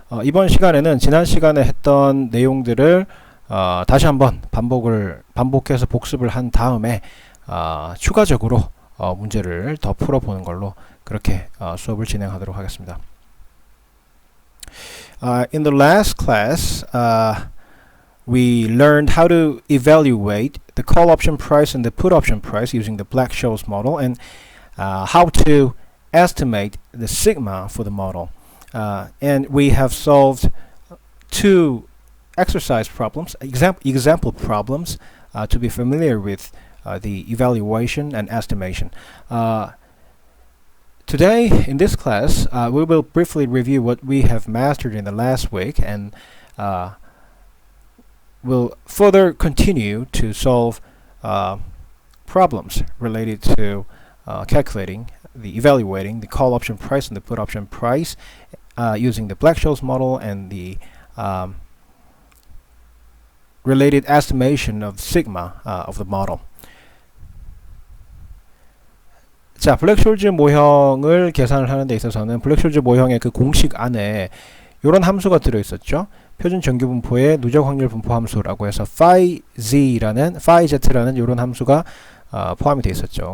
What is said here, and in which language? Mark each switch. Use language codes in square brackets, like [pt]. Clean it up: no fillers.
[ko] 이번 시간에는 지난 시간에 했던 내용들을 다시 한번 반복해서 복습을 한 다음에 추가적으로 문제를 더 풀어보는 걸로 그렇게 수업을 진행하도록 하겠습니다. [en] In the last class, we learned how to evaluate the call option price and the put option price using the Black-Scholes model, and how to estimate the sigma for the model. And we have solved two exercise problems, example problems, to be familiar with the evaluation and estimation. Today, in this class, we will briefly review what we have mastered in the last week, and we'll further continue to solve problems related to evaluating the call option price and the put option price using the Black-Scholes model and the related estimation of sigma of the model. [ko] 자, 블랙숄즈 모형을 계산을 하는 데 있어서는 블랙숄즈 모형의 그 공식 안에 이런 함수가 들어있었죠. 표준 정규분포의 누적 확률 분포 함수라고 해서 phi z라는 이런 함수가 포함이 되어 있었죠.